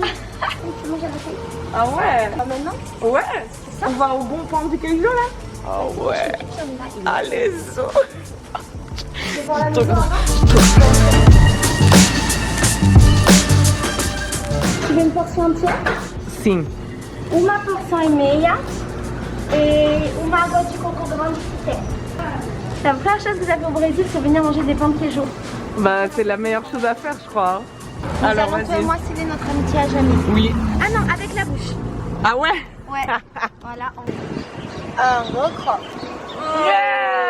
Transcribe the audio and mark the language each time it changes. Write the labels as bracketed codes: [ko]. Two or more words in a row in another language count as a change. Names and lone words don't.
[fr] Moi j'avais fait. Ah ouais? Ah maintenant? Ouais. On va au bon point du Caillou là? Ah ouais. Allez zo. Devant la maison avant. Tu veux une portion entière? [pt] Sim. Uma porção e meia et uma água de coco grande que tem. [fr] La première chose que vous avez au Brésil, c'est venir manger des pains de queijo. Bah c'est la meilleure chose à faire je crois. Nous Alors allons toi et vas-y. moi sceller notre amitié à jamais. Oui. Ah non, avec la bouche. Ah ouais? Ouais. Voilà. Un gros croc. [en] Yeah.